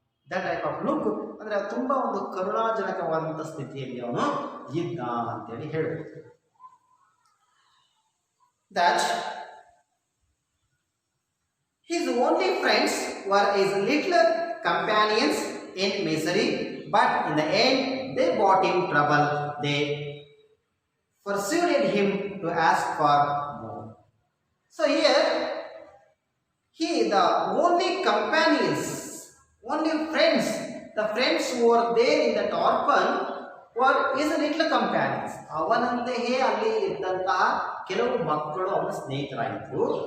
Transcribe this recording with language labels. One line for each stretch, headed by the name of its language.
English: That type of look,
Kannada: ಅಂದ್ರೆ ತುಂಬಾ ಒಂದು ಕರುಣಾಜನಕವಾದಂಥ ಸ್ಥಿತಿಯಲ್ಲಿ ಅವನು ಇದ್ದ ಅಂತೇಳಿ ಹೇಳಬಹುದು.
English: That his only friends were his little companions in misery, but in the end they brought him trouble. They persuaded him to ask for more. So here, the only companions, only friends, the friends who were there in that orphan were his little companions.
Kannada: ಅವನಂತೆಯೇ ಅಲ್ಲಿ ಇದ್ದಂತಹ ಕೆಲವು ಮಕ್ಕಳು ಅವನ ಸ್ನೇಹಿತರಾಯಿತು.